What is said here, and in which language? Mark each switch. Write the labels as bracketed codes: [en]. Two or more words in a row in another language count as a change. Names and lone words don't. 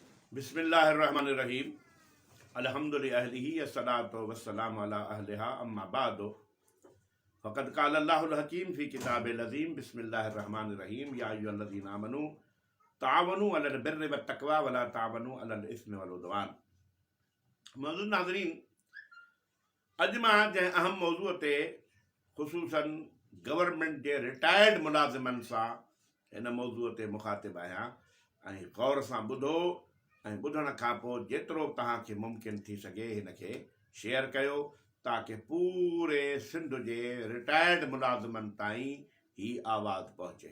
[ar] بسم الله الرحمن الرحيم الحمد لله الصلاة والسلام على أهلها أما بعد فقد قال الله الحكيم في الكتاب العظيم بسم الله الرحمن الرحيم يا أيها الذين آمنوا تعاونوا على البر والتقوى ولا تعاونوا على الإثم والعدوان. [sd] मौजूद नाज़रीन, अॼु मां जंहिं अहम मौज़ूअ ते ख़ुसूसन गवर्नमेंट जे रिटायर्ड मुलाज़िमनि सां हिन मौज़ूअ ते मुख़ातिब आहियां ऐं गौर सां ॿुधो ऐं ॿुधण खां पोइ जेतिरो तव्हांखे मुमकिन थी सघे हिनखे शेयर कयो ताकि पूरे सिंध जे रिटायर्ड मुलाज़िमनि ताईं ही आवाज़ पहुचे।